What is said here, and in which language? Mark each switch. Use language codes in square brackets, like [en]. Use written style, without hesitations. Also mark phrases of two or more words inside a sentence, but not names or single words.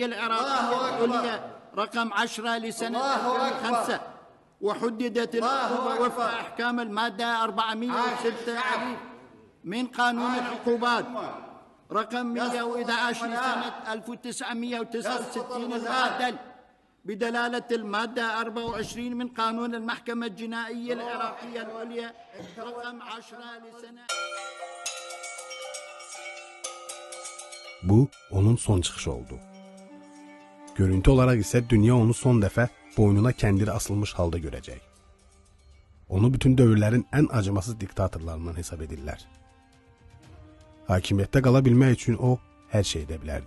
[ar] العراقية العليا رقم 10 لسنة 2005، وحددت العقوبة وفق أحكام المادة 406 أليف من قانون العقوبات رقم 111 لسنة 1969 المعدل بدلالة المادة 24 من قانون المحكمة الجنائية العراقية العليا رقم 10 لسنة. [az] Bu onun son çıxışı oldu. Görüntü olaraq isə dünya onu son dəfə boynuna kəndiri asılmış halda görəcək. Onu bütün dövrlərin ən acımasız diktatorlarından hesab edirlər. Hakimiyyətdə qala bilmək üçün o hər şey edə bilərdi.